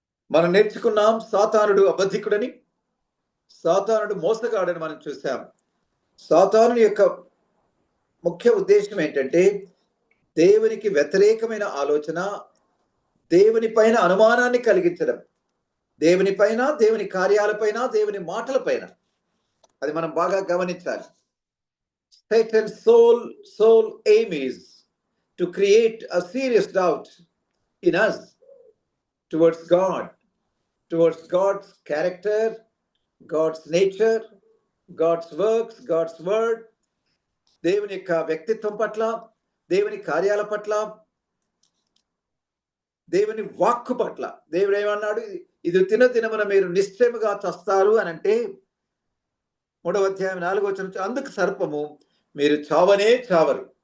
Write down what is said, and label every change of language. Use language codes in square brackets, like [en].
[te] మనం నేర్చుకున్నాం సాతానుడు అబద్ధికుడని, సాతానుడు మోసగాడని మనం చూసాం. సాతాను యొక్క ముఖ్య ఉద్దేశం ఏంటంటే దేవునికి వ్యతిరేకమైన ఆలోచన, దేవుని పైన అనుమానాన్ని కలిగించడం, దేవుని పైన, దేవుని కార్యాలపైన, దేవుని మాటలపైన. అది మనం బాగా గమనించాలి. [en] Satan's sole aim is to create a serious doubt in us towards God, towards God's character, God's nature, God's works, God's word. [te] దేవుని యొక్క వ్యక్తిత్వం పట్ల, దేవుని కార్యాల పట్ల, దేవుని వాక్కు పట్ల. దేవుడు ఏమన్నాడు? ఇది దినమున మీరు నిశ్చయముగా చస్తారు అని అంటే 3వ అధ్యాయం 4వ వచనం, అందుకు సర్పము మీరు చావనే చావరు.